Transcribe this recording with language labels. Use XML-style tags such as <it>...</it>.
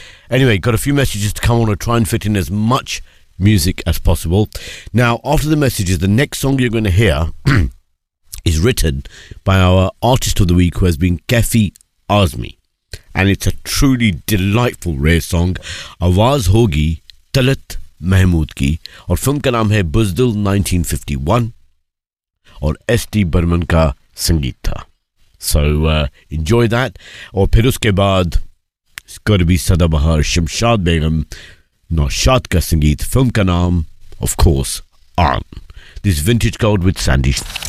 <en>Anyway, got a few messages to come on. I'll try and fit in as much music as possible. Now, after the messages, the next song you're going to hear is written by our artist of the week, who has been Kefi Azmi. And it's a truly delightful rare song.</en> <hi>आवाज़ होगी तलत महमूद की. और film का नाम है बुज़दिल 1951. Aur S.D. Burman का संगीत था.</hi> <en>So enjoy that.</en> <hi>और फिर उसके बाद,</hi> <en>it's got to be</en> <hi>सदाबहार शमशाद बेगम. नौशाद का संगीत. फ़िल्म का नाम,</hi> <en>of course,</en> <hi>आन.</hi> <en>This is Vintage Gold with Sandy Shah.</en>